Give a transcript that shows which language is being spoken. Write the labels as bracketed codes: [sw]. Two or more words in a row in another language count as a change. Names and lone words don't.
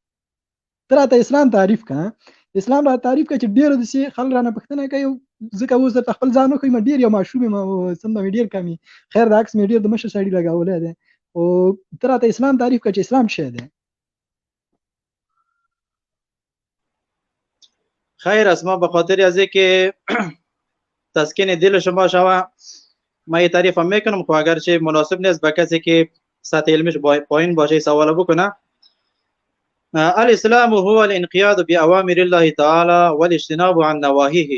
[ps] ته راته اسلام تعریف کړه، اسلام راته تعریف کړه چې ډېرو داسې خلک رانه پوښتنه کوي، ځکه اوس درته خپل ځان وښیم ډېر یو ماشوم یم او سم به مې ډېر کم وي، خیر دا عکس مې ډېر د مشر سړي لګولی دی، خو ته راته اسلام تعریف کړه چې اسلام څه شی دی. [fa] خیر است، ما به خاطر از اینکه تسکین دل شما شوه من یه تعریف هم میکنم، خب اگرچه مناسب نیست به کسی که سطح علمش پایین باشه سوال بکنه. [ar] الاسلام هو الانقیاد بأوامر الله تعالی والاجتناب عن نواهیه.